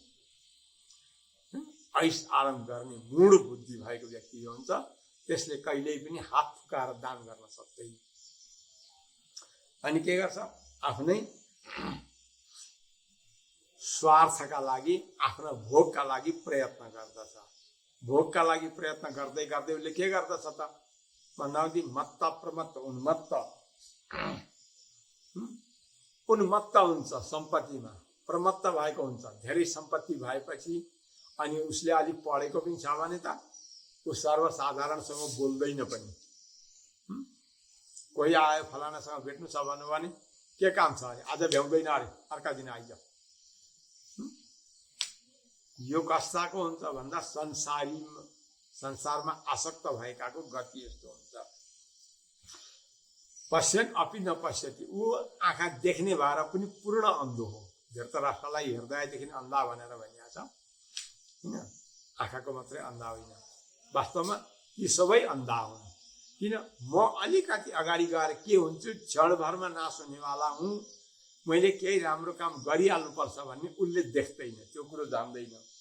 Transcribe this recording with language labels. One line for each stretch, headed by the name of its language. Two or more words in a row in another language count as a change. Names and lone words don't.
Nepali: ऐस आराम गर्ने मूढ बुद्धि भएको व्यक्ति हुन्छ, त्यसले कहिल्यै पनि हात फुकाएर दान गर्न सक्दैन। अनि के गर्छ, आफ्नै स्वार्थका लागि, आफ्नो भोगका लागि प्रयत्न गर्दछ। भोगका लागि प्रयत्न गर्दै गर्दै उसले के गर्दछ त भन्दादेखि मत्त प्रमत्त उन्मत्त हुन्छ सम्पत्तिमा, प्रमत्त भएको हुन्छ। धेरै सम्पत्ति भएपछि अनि उसले अलिक पढेको पनि छ भने त ऊ सर्वसाधारणसँग बोल्दैन पनि। कोही आयो फलानासँग भेट्नु छ भन्नु भने के काम छ अरे, आज भ्याउँदैन अरे, अर्का दिन आइज। यो कस्ताको हुन्छ भन्दा संसारमा आसक्त भएकाको गति यस्तो हुन्छ।
Sanskrit: पश्यन् अपि नपश्यति,
Nepali: ऊ आँखा देख्ने भएर पनि पूर्ण अन्धो हो। धृतराष्ट्रलाई हृदयदेखि अन्धा भनेर भनिएको छ होइन, आँखाको मात्रै अन्धा होइन, वास्तवमा यी सबै अन्धा हुन्। किन, म अलिकति अगाडि गएर के हुन्छु क्षणभरमा नाश हुनेवाला हुँ, मैले केही राम्रो काम गरिहाल्नुपर्छ भन्ने उसले देख्दैन, त्यो कुरो जान्दैन।